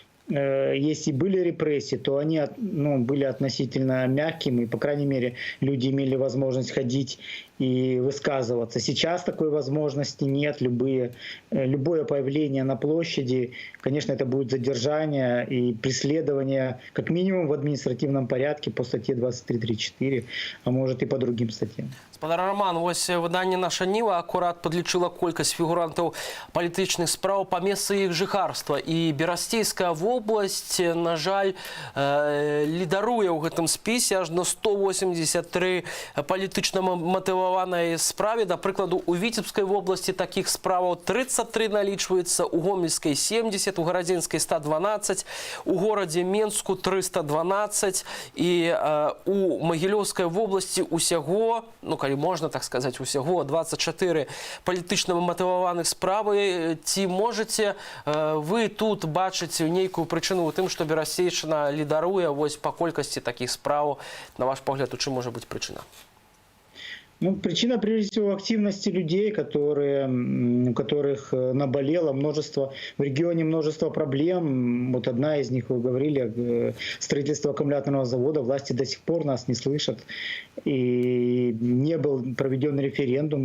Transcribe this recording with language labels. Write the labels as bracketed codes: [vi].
[ru] Если были репрессии, то они, ну, были относительно мягкими, и, по крайней мере, люди имели возможность ходить и высказываться. Сейчас такой возможности нет. Любое появление на площади, конечно, это будет задержание и преследование, как минимум в административном порядке по статье 23.3.4, а может и по другим статьям. [be] Спадар Роман, вось выданне «Наша Ніва» акурат падлічыла колькасць фігурантаў палітычных спраў па месцы іх жыхарства. І Берасцейская вобласць, на жаль, лідаруе ў гэтым спісе аж на 183 палітычна матываванай справе. Да прыкладу, у Віцебскай вобласці такіх справаў 33 налічваецца, у Гомельскай 70, у Гарадзінскай 112, у горадзе Менску 312 і у Магілёўскай вобласці усяго, ну, калі можна так сказаць, усяго 24 палітычна матываваных справы. Ці можаце вы тут бачыць нейкую прычыну ў тым, што Берасцейшчына лідаруе вось па колькасці такіх справ? На ваш погляд, у чым можа быць прычына? [ru] Ну, причина, прежде всего, активности людей, у которых наболело множество, в регионе множество проблем. Вот одна из них, вы говорили, строительство аккумуляторного завода. Власти до сих пор нас не слышат. И не был проведен референдум.